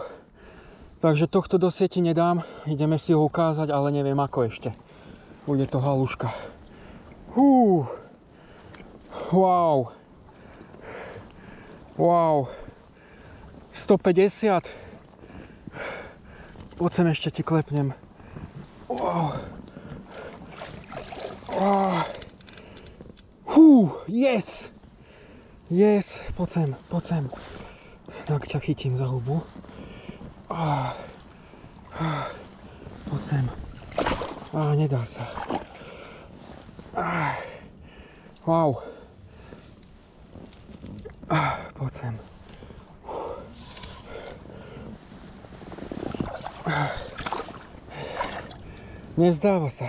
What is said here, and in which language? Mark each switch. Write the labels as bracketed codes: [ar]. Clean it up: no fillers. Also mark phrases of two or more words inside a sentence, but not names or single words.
[sk] Takže tohto do sieti nedám. Ideme si ho ukázať, ale neviem ako ešte. Bude to haluška. Wow. Wow. 150. Poď sem, ešte ti klepnem. Wow. Yes. Yes. Poď sem, poď sem. Tak ťa chytím za hubu. Poď sem. Nedá sa. Wow. Poď sem. Nezdáva sa.